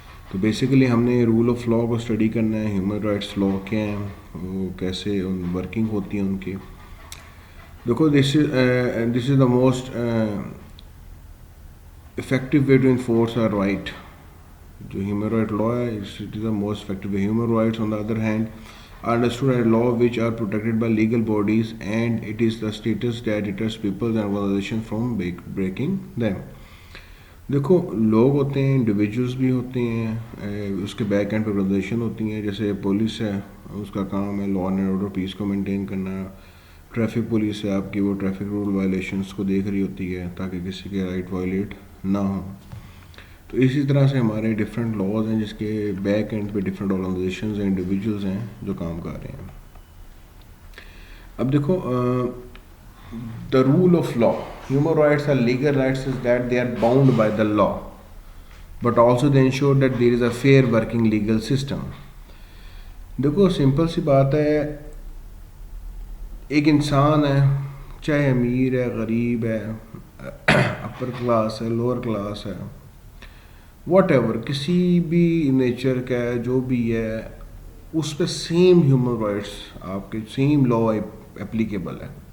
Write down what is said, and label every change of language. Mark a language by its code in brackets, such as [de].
[ur] تو بیسیکلی ہم نے رول آف لا کو اسٹڈی کرنا ہے. ہیومن رائٹس لا کیا ہیں، وہ کیسے ورکنگ ہوتی ہیں ان کی. [en] دیکھو، this is the most effective way to enforce our right. [ur] جو ہیومن رائٹ لا ہے، [en] It is the most effective way. Human rights on the other hand are understood as law which are protected by legal bodies, and it is the status that deters people and organizations from breaking them. [ur] دیکھو، لوگ ہوتے ہیں، individuals بھی ہوتے ہیں، اس کے back and پہ organization ہوتی ہیں. جیسے پولیس ہے، اس کا کام ہے لا اینڈ آرڈر، پیس کو مینٹین کرنا. ٹریفک پولیس ہے آپ کی، وہ ٹریفک رول وائلیشنس کو دیکھ رہی ہوتی ہے تاکہ کسی کے رائٹ وائلیٹ نہ ہوں. تو اسی طرح سے ہمارے ڈفرینٹ لاز ہیں جس کے بیک اینڈ پہ ڈفرینٹ آرگنائزیشنز ہیں، انڈیویجولز ہیں جو کام کر رہے ہیں. اب دیکھو، [en] the rule of law, human rights are legal rights is that they are bound by the law, but also they ensure that there is a fair working legal system. [ur] دیکھو simple سی بات ہے، ایک انسان ہے، چاہے امیر ہے، غریب ہے، اپر کلاس ہے، لوور کلاس ہے، واٹ ایور، کسی بھی نیچر کا ہے، جو بھی ہے، اس پہ سیم ہیومن رائٹس، آپ کے سیم لا اپلیکیبل ہے.